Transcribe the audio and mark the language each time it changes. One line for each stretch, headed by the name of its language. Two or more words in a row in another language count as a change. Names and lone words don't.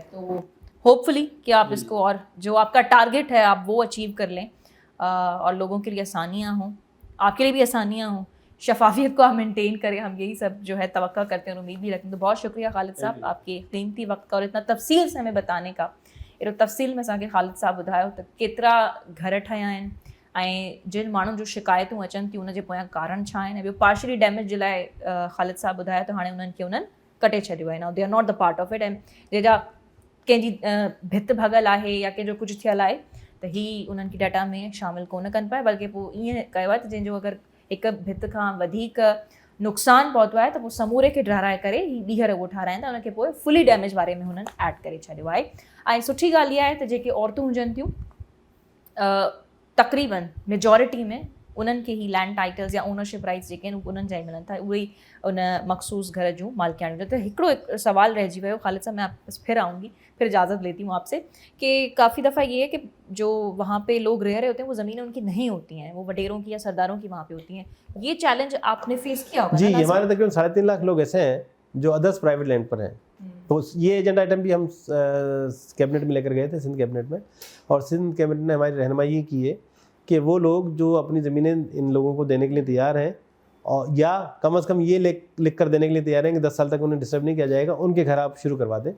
Urdu: تو ہوپ فلی کہ آپ اس کو اور جو آپ کا ٹارگٹ ہے آپ وہ اچیو کر لیں، اور لوگوں کے لیے آسانیاں ہوں، آپ کے لیے بھی آسانیاں ہوں، شفافیت کو آپ مینٹین کریں، ہم یہی سب جو ہے توقع کرتے ہیں اور امید بھی رکھتے ہیں. تو بہت شکریہ خالد صاحب آپ کے قیمتی وقت کا اور اتنا تفصیل سے ہمیں بتانے کا.
Sindhi: एॾो तफ़सील में असांखे ख़ालिद साहब ॿुधायो त केतिरा घर ठहिया आहिनि ऐं जिन माण्हुनि जूं शिकायतूं अचनि थियूं उनजे पोयां कारण छा आहिनि। ॿियो
English: partially damage
Sindhi: जे लाइ ख़ालिद साहब ॿुधायो त हाणे उन्हनि खे उन्हनि कटे छॾियो आहे,
English: Now they are not the part of it.
Sindhi: ऐं जंहिंजा कंहिंजी भित भॻल आहे या कंहिंजो कुझु थियल आहे त ही उन्हनि खे डाटा में शामिलु कोन कनि पिया, बल्कि पोइ ईअं कयो आहे त जंहिंजो अगरि हिकु भित खां वधीक नुक़सानु पहुतो आहे त पोइ समूरे खे ठाराए करे ही ॿीहर उहो ठाराईंदा, उनखे पोइ
English: fully damage
Sindhi: वारे में हुननि ऐड करे छॾियो आहे। ऐं सुठी ॻाल्हि इहा आहे त जेके औरतूं हुजनि थियूं तक़रीबन मेजॉरिटी में उन्हनि खे ही
English: land titles
Sindhi: या
English: ownership rights
Sindhi: जेके आहिनि उन्हनि जा ई मिलनि था, उहे ई उन मखसूस घर जूं मालिकाणियूं। त हिकिड़ो सवाल रहिजी वियो ख़ालिद साहब,
Urdu: میں آپ پھر آؤں گی، پھر اجازت لیتی ہوں آپ سے، کہ کافی دفعہ یہ ہے کہ جو وہاں پہ لوگ رہ رہے ہوتے ہیں وہ زمینیں ان کی نہیں ہوتی ہیں، وہ وڈیروں کی یا سرداروں کی وہاں پہ ہوتی ہیں. یہ چیلنج آپ نے فیس کیا ہوگا? جی، ہمارے تقریباً 3.5 لاکھ لوگ ایسے ہیں جو
English: others private land
Urdu: پر ہیں. تو یہ
English: agenda item
Urdu: بھی ہم کیبنٹ میں لے کر گئے تھے، سندھ کیبنٹ میں، اور سندھ کیبنٹ نے ہماری رہنمائی کی ہے کہ وہ لوگ جو اپنی زمینیں ان لوگوں کو دینے کے لیے تیار ہیں، اور یا کم سے کم یہ لکھ کر دینے کے لیے تیار ہیں کہ 10 سال تک انہیں ڈسٹرب نہیں کیا جائے گا، ان کے گھر آپ شروع کروا دیں.